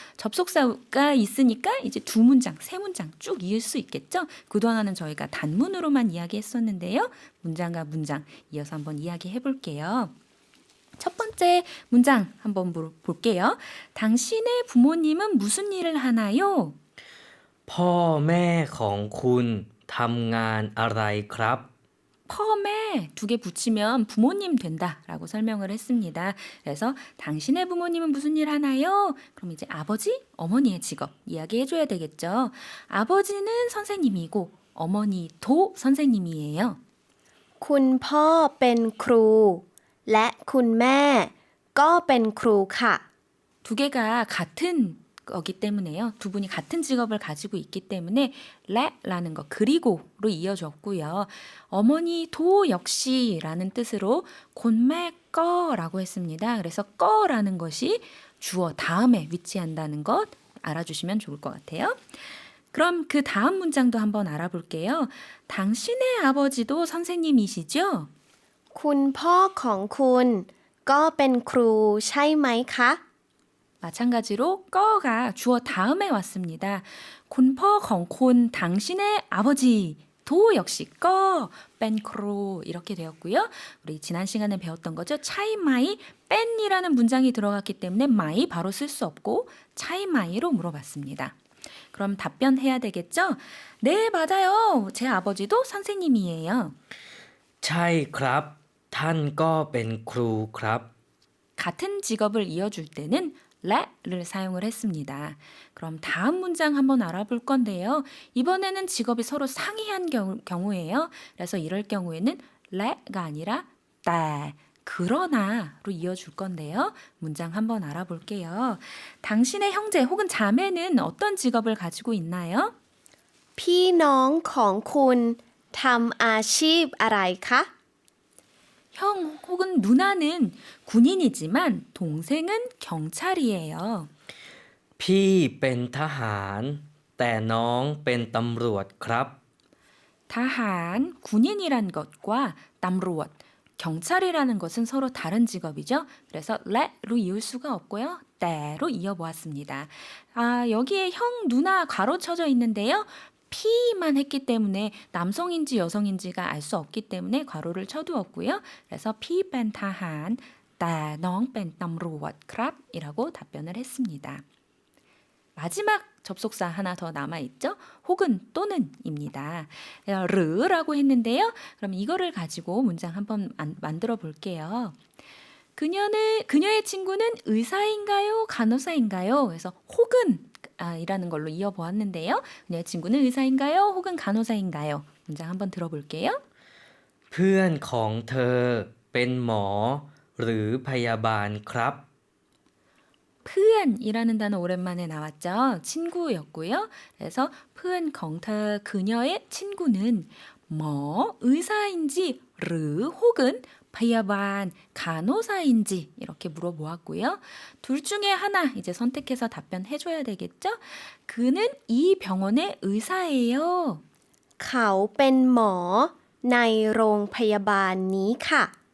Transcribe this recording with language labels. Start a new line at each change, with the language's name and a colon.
Korean: 접속사가 있으니까 이제 두 문장, 세 문장 쭉 이을 수 있겠죠? 그동안은 저희가 단문으로만 이야기했었는데요. 문장과 문장 이어서 한번 이야기해 볼게요. 첫 번째 문장 한번 볼게요. 당신의 부모님은 무슨 일을 하나요?
Thai: พ่อแม่ของคุณทำงานอะไรครับ
Korean: 펌에 두 개 붙이면 부모님 된다라고 설명을 했습니다. 그래서 당신의 부모님은 무슨 일 하나요? 그럼 이제 아버지, 어머니의 직업 이야기해줘야 되겠죠. 아버지는 선생님이고 어머니도 선생님이에요.
Thai: คุณพ่อเป็นครู และคุณแม่ก็เป็นครูค่ะ
Korean: 두 개가 같은 거기 때문에요. 두 분이 같은 직업을 가지고 있기 때문에 라는 거 그리고로 이어졌고요. 어머니도 역시라는 뜻으로 곤매 거라고 했습니다. 그래서 거라는 것이 주어 다음에 위치한다는 것 알아주시면 좋을 것 같아요. 그럼 그 다음 문장도 한번 알아볼게요. 당신의 아버지도 선생님이시죠?
Thai: คุณพ่อของคุณก็เป็นครูใช่ไหมคะ
Korean: 마찬가지로 꺼가 주어 다음에 왔습니다. 곤퍼 건콘 당신의 아버지도 역시 꺼 뺀크로 이렇게 되었고요. 우리 지난 시간에 배웠던 거죠. 차이마이 뺀이라는 문장이 들어갔기 때문에 마이 바로 쓸 수 없고 차이마이로 물어봤습니다. 그럼 답변해야 되겠죠? 네, 맞아요. 제 아버지도 선생님이에요.
Thai: ใช่ครับ ท่านก็เป็นครูครับ
Korean: 같은 직업을 이어줄 때는 를 사용을 했습니다. 그럼 다음 문장 한번 알아볼 건데요. 이번에는 직업이 서로 상이한 경우예요. 그래서 이럴 경우에는 가 아니라 따 그러나로 이어줄 건데요. 문장 한번 알아볼게요. 당신의 형제 혹은 자매는 어떤 직업을 가지고 있나요?
Thai: พี่น้องของคุณทำอาชีพอะไรคะ
Korean: 형 혹은 누나는 군인이지만 동생은 경찰이에요.
Thai: พี่เป็นทหาร แต่น้องเป็นตำรวจครับ
Korean: 다한 군인이란 것과 땀루엇 경찰이라는 것은 서로 다른 직업이죠. 그래서 레로 이을 수가 없고요. 때로 이어보았습니다. 여기에 형, 누나 가로쳐져 있는데요. 피만 했기 때문에 남성인지 여성인지가 알 수 없기 때문에 괄호를 쳐두었고요. 그래서 피 뺀 타한 따농 뺀 땀루엇 크랍 이라고 답변을 했습니다. 마지막 접속사 하나 더 남아있죠? 혹은 또는입니다. 르라고 했는데요. 그럼 이거를 가지고 문장 한번 만들어 볼게요. 그녀의 친구는 의사인가요? 간호사인가요? 그래서 혹은 이라는 걸로 이어보았는데요. 그녀의 친구는 의사인가요? 혹은 간호사인가요? 문장 한번 들어볼게요.
Thai: เพื่อนของเธอเป็นหมอหรือพยาบาลครับ
Korean: 푸은이라는 단어 오랜만에 나왔죠. 친구였고요. 그래서 푸은 경터 그녀의 친구는 뭐 의사인지 르 혹은 바야반 간호사인지 이렇게 물어보았고요. 둘 중에 하나 이제 선택해서 답변해 줘야 되겠죠? 그는 이 병원의 의사예요.
Thai: เขาเป็นหมอในโรงพยาบาลนี้ค่ะ